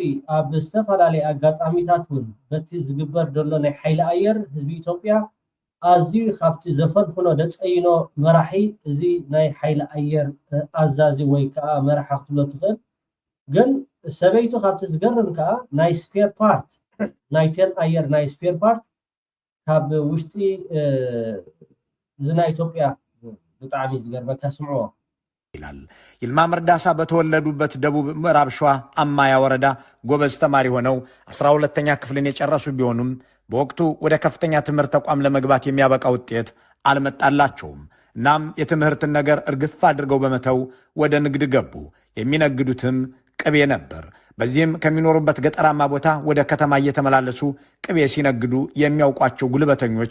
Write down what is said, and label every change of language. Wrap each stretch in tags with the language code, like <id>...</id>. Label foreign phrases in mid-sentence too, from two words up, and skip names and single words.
<ti>ኣብ ዝተፈላለዩ ኣጋጣሚታት እውን በቲ ዝግበር ዘሎ ናይ ሓይሊ ኣየር ህዝቢ ኢትዮጵያ ኣዝዩ ካብቲ ዘፈልፍኖ ደፀይኖ መራሒ እዚ ናይ ሓይሊ ኣየር ኣዛዚ ወይ ከዓ መራሒ ክትብሎ ትኽእል ግን ሰበይቱ ካብቲ ዝገርም ከዓ ናይ</ti> <en>spare part</en> <ti>ናይተን ኣየር ናይ</ti> <en>spare part</en> <ti>ካብ ውሽጢ እዚ ናይ ኢትዮጵያ ብጣዕሚ ዝገርመካ ስምዕዎ</ti> <am>ይላል። ይልማ መርዳሳ በተወለዱበት ደቡብ ምዕራብ ሸዋ አማያ ወረዳ ጎበዝ ተማሪ ሆነው 12ኛ ክፍልን የጨረሱ ቢሆኑም በወቅቱ ወደ ከፍተኛ ትምህርት ተቋም ለመግባት የሚያበቃ ውጤት አልመጣላቸውም። እናም የትምህርትን ነገር እርግፍ አድርገው በመተው ወደ ንግድ ገቡ። የሚነግዱትም ቅቤ ነበር። በዚህም ከሚኖሩበት ገጠራማ ቦታ ወደ ከተማ እየተመላለሱ ቅቤ ሲነግዱ የሚያውቋቸው ጉልበተኞች</am>